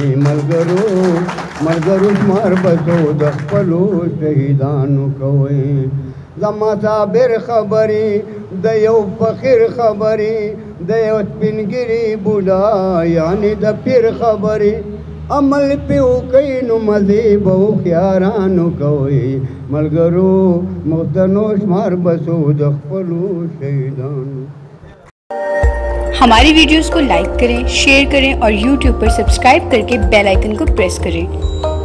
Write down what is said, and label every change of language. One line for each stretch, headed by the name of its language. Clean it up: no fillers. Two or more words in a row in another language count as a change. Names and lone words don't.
Pashto: ملګرو شمار بسو د خپلو شهیدانو کوي زما صابر خبرې د یو فقیر خبرې د یو سپینګیري بوډا یعنی د پیر خبرې عمل پیو کوي نو مزې به هوښیارانو کوي ملګرو پښتنو شمار بسو د خپلو شهیدانو
Hindi: हमारी वीडियोस को लाइक करें, शेयर करें और YouTube पर सब्सक्राइब करके
English: bell icon
Hindi: को प्रेस करें।